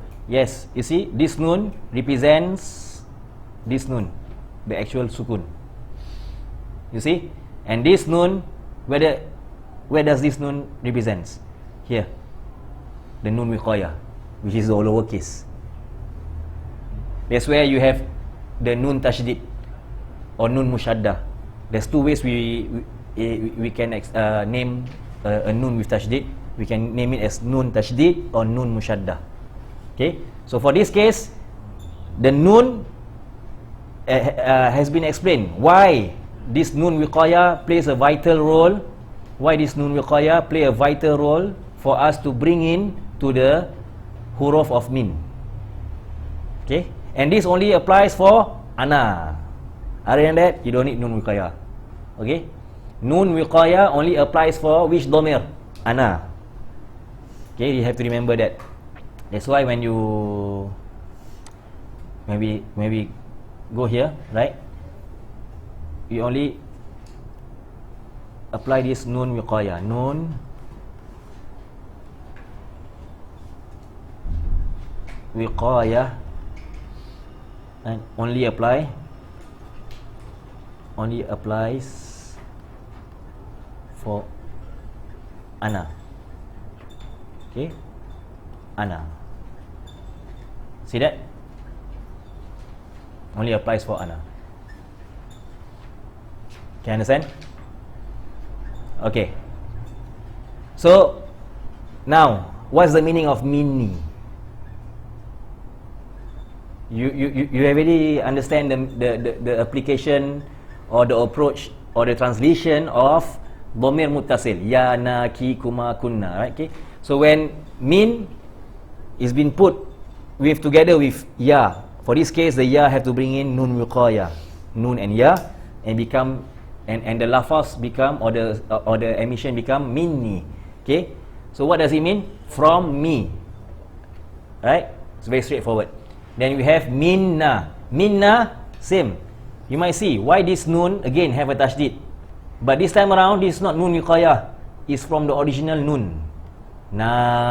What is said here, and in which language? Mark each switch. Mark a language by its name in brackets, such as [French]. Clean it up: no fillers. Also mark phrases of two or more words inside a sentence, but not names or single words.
[English] Yes, you see, this nun represents this nun, the actual sukun. You see, and this nun, where does this nun represents? Here, the [Arabic] نون وقاية, [English] which is the lower case. That's where you have the [Arabic] نون تشديد [English] or [Arabic] نون مشددة. [English] There's two ways we can name a nun with tashdid. We can name it as [Arabic] نون تشديد [English] or [Arabic] نون مشددة. [English] Okay, so for this case, the nun has been explained why this [Arabic] نون وقاية [English] plays a vital role. Why this [Arabic] نون وقاية [English] play a vital role for us to bring in to the huruf of min. Okay, and this only applies for ana. Other than that, you don't need [Arabic] نون وقاية. [English] Okay, [Arabic] نون وقاية [English] only applies for which dhamir? Ana. Okay, you have to remember that. That's why when you maybe go here, right? You only apply this [Arabic] نون وقاية. نون وقاية, [English] and only applies for ana. Okay, ana. See that? Only applies for ana. Can you understand? Okay. So now, what's the meaning of minni? You already understand the application or the approach or the translation of [Arabic] ضمير متصل، يا، نا، كِ، كما، كنّ, [English] right? Okay, so when min is been put with together with ya, for this case the ya have to bring in [Arabic] نون وقاية, [English] nun and ya, and become and the lafaz become or the emission become minni. Okay, so what does it mean? From me, right? It's very straightforward. Then we have minna. Minna, same. You might see why this nun again have a tashdid, but this time around this is not [Arabic] نون وقاية, [English] it's from the original nun.